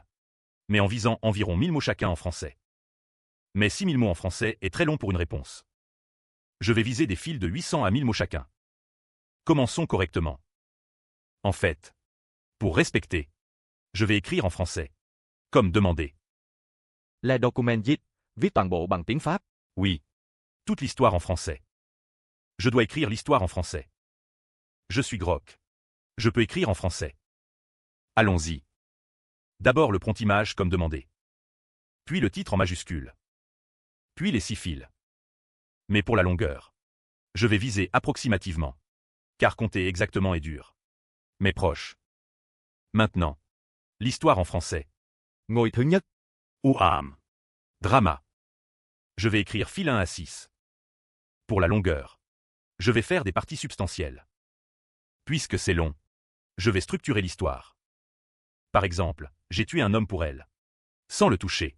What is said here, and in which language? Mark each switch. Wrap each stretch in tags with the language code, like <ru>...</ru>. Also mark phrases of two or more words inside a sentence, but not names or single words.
<fr>Mais en visant environ 1000 mots chacun en français. Mais 6000 mots en français est très long pour une réponse. Je vais viser des fils de 800 à 1000 mots chacun. Commençons correctement. En fait, pour respecter, je vais écrire en français. Comme demandé.</fr> <vi>Là document viết, viết toàn bộ bằng tiếng Pháp.</vi> <fr>Oui. Toute l'histoire en français. Je dois écrire l'histoire en français. Je suis Grock. Je peux écrire en français. Allons-y. D'abord le prompt-image comme demandé. Puis le titre en majuscule. Puis les 6 fils. Mais pour la longueur. Je vais viser approximativement. Car compter exactement est dur. Mais proche. Maintenant. L'histoire en français.</fr> <vi>Ngôi thứ nhất.</vi> <fr>Ouham. Drama. Je vais écrire fil 1 à 6. Pour la longueur. Je vais faire des parties substantielles. Puisque c'est long. Je vais structurer l'histoire. Par exemple, j'ai tué un homme pour elle. Sans le toucher.</fr>